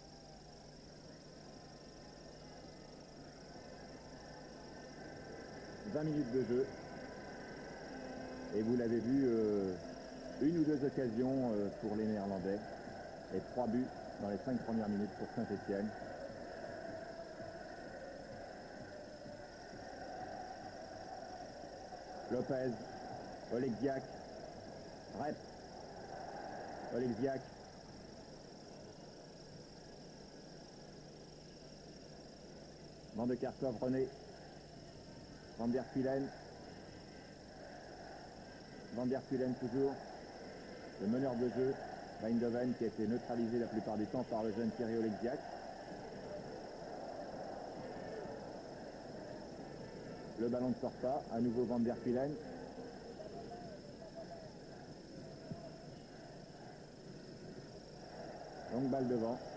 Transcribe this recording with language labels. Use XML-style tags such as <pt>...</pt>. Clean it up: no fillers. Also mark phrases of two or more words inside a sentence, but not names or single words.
<fr>« 20 minutes de jeu. Et vous l'avez vu, une ou deux occasions pour les Néerlandais. Et 3 buts dans les 5 premières minutes pour Saint-Étienne. Lopez, Oleksiak, Rep, Oleksiak. Van de Kerkhoff, René. Van der Kuilen. Van der Kuilen toujours. Le meneur de jeu, Eindhoven, qui a été neutralisé la plupart du temps par le jeune Thierry Oleksiak. Le ballon ne sort pas. À nouveau Van der Kuilen. Longue balle devant.</fr>